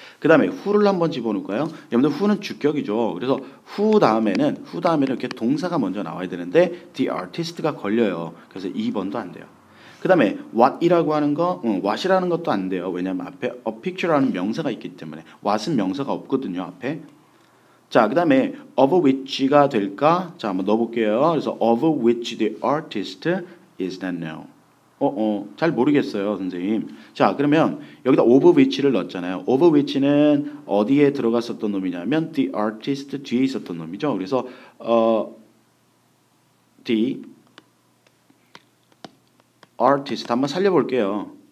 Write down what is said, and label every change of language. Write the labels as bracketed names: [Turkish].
[Korean] 그 다음에 who를 한번 집어넣을까요? 여러분들 who는 주격이죠. 그래서 who 다음에는 이렇게 동사가 먼저 나와야 되는데 the artist가 걸려요. 그래서 2번도 안 돼요. 그 다음에 what이라고 하는 거, what이라는 것도 안 돼요. 왜냐하면 앞에 a picture라는 명사가 있기 때문에 what은 명사가 없거든요. 앞에. 자, 그 다음에 of which가 될까? 자, 한번 넣어볼게요. 그래서 [English] of which the artist is not known. [Korean] 잘 모르겠어요, 선생님. 자, 그러면 여기다 of which를 넣었잖아요. of which는 어디에 들어갔었던 놈이냐면 the artist 뒤에 있었던 놈이죠. 그래서 the artist 한번 살려볼게요.